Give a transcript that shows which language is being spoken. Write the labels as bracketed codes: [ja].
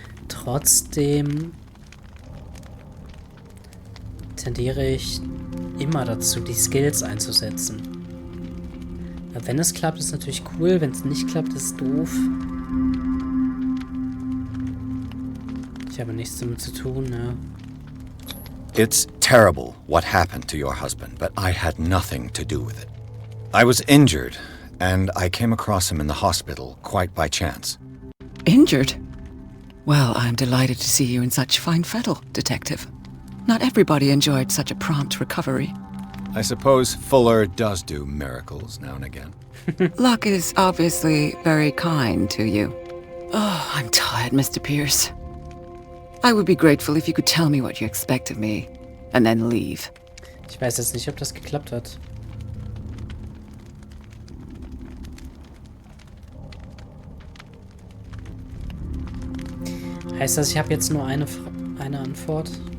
[de] Trotzdem tendiere ich immer dazu, die Skills einzusetzen. Wenn es klappt, ist natürlich cool. Wenn es nicht klappt, ist es doof. Ich habe nichts damit zu tun, ja. [en] It's terrible what happened to your husband, but I had nothing to do with it. I was injured, and I came across him in the hospital quite by chance. Injured? Well, I'm delighted to see you in such fine fettle, Detective. Not everybody enjoyed such a prompt recovery. I suppose Fuller does do miracles now and again. Luck is obviously very kind to you. Oh, I'm tired, Mr. Pierce. I would be grateful if you could tell me what you expect of me, and then leave. [de] Ich weiß jetzt nicht, ob das geklappt hat. Heißt das, ich habe jetzt nur eine Antwort?